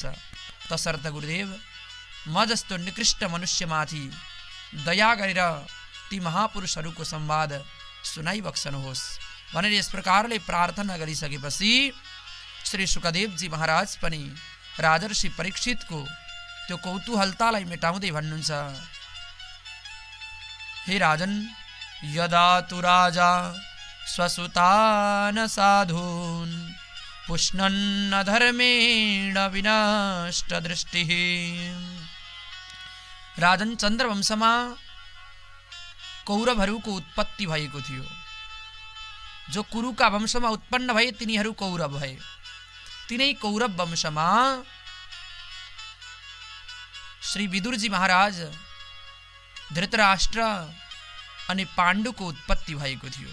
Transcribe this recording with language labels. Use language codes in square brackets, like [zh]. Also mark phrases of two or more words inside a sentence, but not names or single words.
[ne] तसर्थ गुरुदेव म जस्तो निकृष्ट मनुष्यमाथि दया गरेर ती महापुरुषहरूको संवाद सुनाइबक्सनुहोस् भनेर यस प्रकारले प्रार्थना गरिसकेपछि श्री सुखदेवजी महाराज पनि राजर्षि परीक्षितको त्यो कौतूहलतालाई मेटाउँदै भन्नुहुन्छ, [sa] हे राजन, यदा तु राजा स्वसुतान साधून् पुष्णन्न धर्मेण विनष्ट दृष्टिः। [ne] राजन, चन्द्रवंशमा कौरवहरूको उत्पत्ति भएको थियो। जो कुरुका वंशमा उत्पन्न भए तिनीहरू कौरव भए। तिनै कौरव वंशमा श्री विदुरजी महाराज, धृतराष्ट्र अनि पाण्डुको उत्पत्ति भएको थियो।